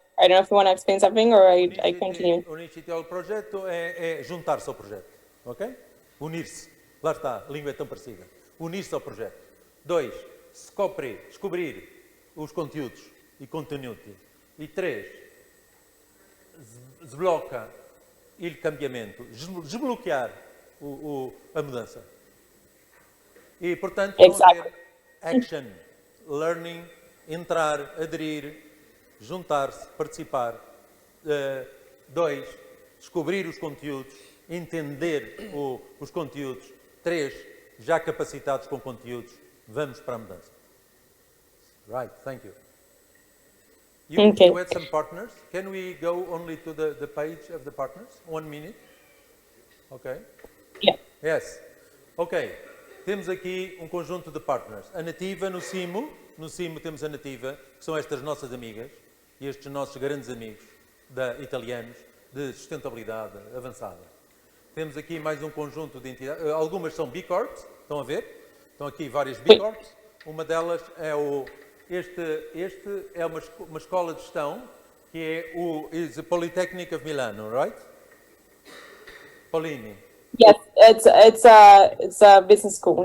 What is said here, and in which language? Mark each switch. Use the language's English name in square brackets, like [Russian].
[English] I don't know if you want to explain something or I continue. [Portuguese] Unir-se ao projeto é juntar-se ao projeto, ok? Unir-se. Lá está, a língua é tão parecida. Unir-se ao projeto. 2. Descobrir os conteúdos e contenuti. E 3. [Italian] Sblocca il cambiamento. [Portuguese] Desbloquear a mudança. E, portanto, vão haver action, learning, entrar, aderir, juntar-se, participar. 2, descobrir os conteúdos, entender os conteúdos. 3, já capacitados com conteúdos, vamos para a mudança. [English] Right, thank you. You had some partners. Can we go only to the page of the partners? 1 minute. Okay. Yeah. Yes. Ok. [Portuguese] Temos aqui um conjunto de partners. A Nativa no CIMO temos a Nativa, que são estas nossas amigas e estes nossos grandes amigos italianos de sustentabilidade avançada. Temos aqui mais um conjunto de entidades. Algumas são B Corps, estão a ver? Estão aqui várias B Corps. Uma delas é Este é uma escola de gestão que é o Polytechnic of Milano, right? Polini. [English] Yes, it's a business school.